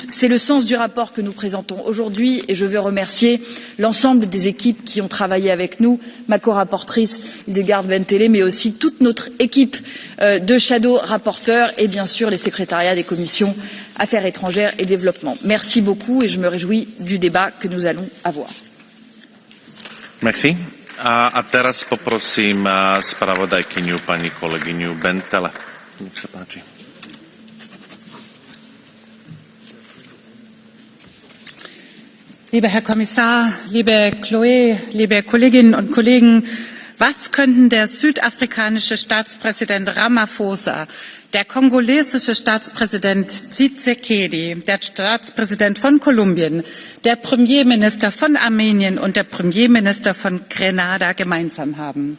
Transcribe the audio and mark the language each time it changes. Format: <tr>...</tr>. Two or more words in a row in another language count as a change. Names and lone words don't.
<fr>C'est le sens du rapport que nous présentons aujourd'hui et je veux remercier l'ensemble des équipes qui ont travaillé avec nous, ma co-rapportrice Hildegard Bentele, mais aussi toute notre équipe de shadow rapporteurs et bien sûr les secrétariats des commissions Affaires étrangères et développement. Merci beaucoup et je me réjouis du débat que nous allons avoir. Merci.</fr> <sk>A teraz poprosím spravodajkyňu pani kolegyňu Bentele. Nech sa páči.</sk> <de>Lieber Herr Kommissar, liebe Chloé, liebe Kolleginnen und Kollegen, was könnten der südafrikanische Staatspräsident Ramaphosa, der kongolesische Staatspräsident Tshisekedi, der Staatspräsident von Kolumbien, der Premierminister von Armenien und der Premierminister von Grenada gemeinsam haben?</de>